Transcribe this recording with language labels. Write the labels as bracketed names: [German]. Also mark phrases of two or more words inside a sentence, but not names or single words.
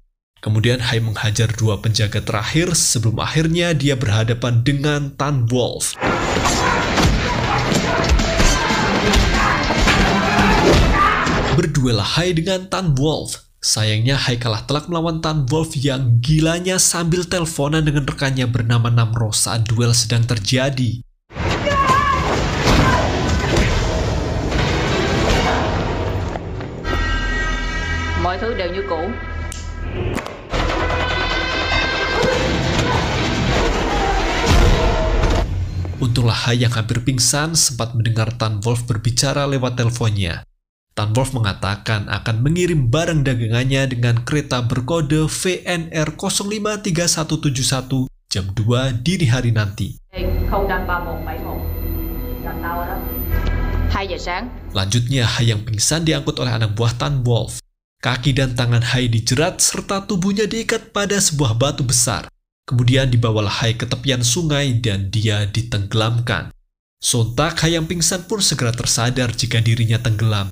[Indonesian] Kemudian Hai menghajar dua penjaga terakhir sebelum akhirnya dia berhadapan dengan Tan Wolf. Berduel Hai dengan Tan Wolf. Sayangnya Hai kalah telak melawan Tan Wolf yang gilanya sambil teleponan dengan rekannya bernama Namro saat duel sedang terjadi. [Vietnamese] Mọi thứ đều như cũ. [Indonesian] Untunglah Hai yang hampir pingsan sempat mendengar Tan Wolf berbicara lewat teleponnya. Tan Wolf mengatakan akan mengirim barang dagangannya dengan kereta berkode VNR 053171 jam 2 dini hari nanti. [Vietnamese] 2 giờ sáng. [Indonesian] Lanjutnya, Hai yang pingsan diangkut oleh anak buah Tan Wolf. Kaki dan tangan Hai dijerat serta tubuhnya diikat pada sebuah batu besar. Kemudian dibawalah Hai ke tepian sungai dan dia ditenggelamkan. Sontak, Hai yang pingsan pun segera tersadar jika dirinya tenggelam.